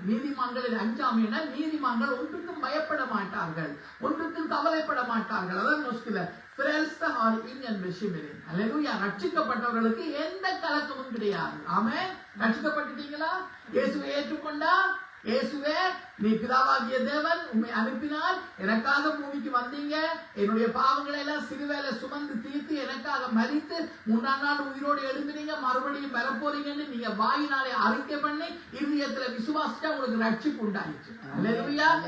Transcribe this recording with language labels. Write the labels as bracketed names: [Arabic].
[Tamil] நீதிமான்களின் அஞ்சாமைனா நீதிமான்கள் ஒன்றுக்கும் பயப்பட மாட்டார்கள், ஒன்றுக்கும் கவலைப்பட மாட்டார்கள். அதான் நொஸ்கில [Norwegian] frälste har ingen bekymring. Halleluja. [Tamil] ரட்சிக்கப்பட்டவர்களுக்கு எந்த கலக்கமும் கிடையாது. ஆமென். ரட்சிக்கப்பட்டுட்டீங்களா? இயேசுவை ஏற்றுக்கொண்டா? இயேசுவே, நீ பிதாவாகிய தேவன் உம்மை அனுப்பினால் எனக்காக பூமிக்கு வந்தீங்க, என்னுடைய பாவங்களை எல்லாம் சிறுவேல சுமந்து தீர்த்து எனக்காக மரித்து 3ஆம் நாள் உயிரோடு எழுந்தினீங்க, மறுபடியும் வரப்போறீங்கன்னு நீங்க வாயினாலே அறிக்கை பண்ணி இருதயத்துல விசுவாசிச்சா உங்களுக்கு ரட்சிப்பு உண்டாயிடுச்சு. அல்லேலூயா.